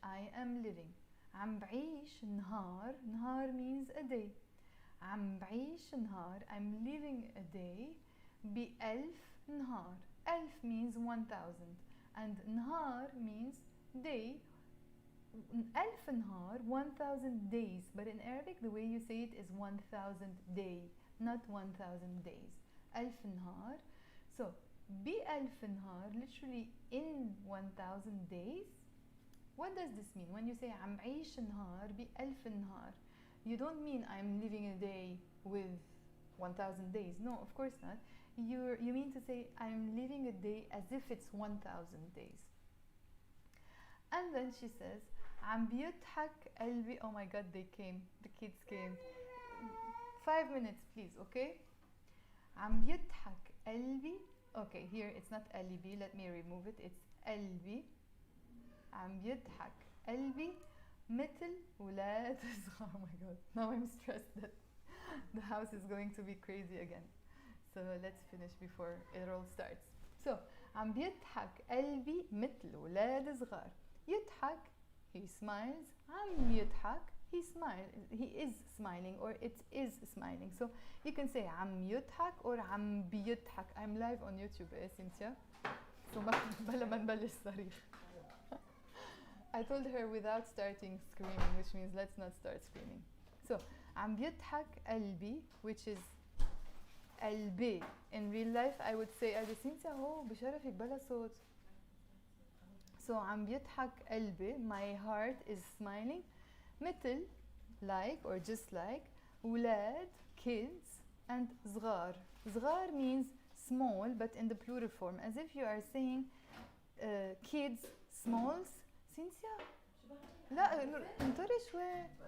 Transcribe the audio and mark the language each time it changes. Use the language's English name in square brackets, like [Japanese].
[English] I am living. [Arabic] عم بعيش نهار. [English] نهار means a day. [Arabic] عم بعيش نهار. [English] I'm living a day. [Arabic] بألف نهار. [English] ألف means 1000 and نهار means day. [Arabic] ألف نهار, [English] 1000 days. But in Arabic the way you say it is 1000 day, not 1000 days. [Arabic] ألف نهار. [English] So [Arabic] بألف نهار, [English] literally in 1000 days. What does this mean? When you say [Arabic] عم عيش نهار بألف نهار, [English] you don't mean I'm living a day with 1000 days. No, of course not. You mean to say I'm living a day as if it's 1000 days. And then she says [Arabic] عم بيضحك قلبي. [English] Oh my god, they came. The kids came. 5 minutes please, okay? [Arabic] عم يضحك قلبي. [English] Okay, here it's not قلبي. Let me remove it. It's [Arabic] قلبي عم يضحك قلبي مثل ولاد صغار. [English] Oh my god, now I'm stressed that the house is going to be crazy again. So let's finish before it all starts. So [Arabic] عم بيضحك قلبي مثل ولاد صغار. [English] يضحك, he smiles. عم يضحك, he is smiling, or it is smiling. So you can say [Arabic] عم يضحك [English] or [Arabic] عم بيضحك. [English] I'm live on YouTube, Cynthia. So [Arabic] بلا ما نبلش صريخ. [English] I told her without starting screaming, which means let's not start screaming. [Arabic] So عم بيضحك قلبي, [English] which is [Arabic] قلبي. [English] In real life I would say Cynthia [Arabic] هو بشرفك بلا صوت. [English] So [Arabic] عم بيضحك قلبي, [English] my heart is smiling. مثل, like or just like, ولاد, kids, and صغار. صغار means small, but in the plural form, as if you are saying kids, smalls. [Arabic] Cynthia لا انطري شوي.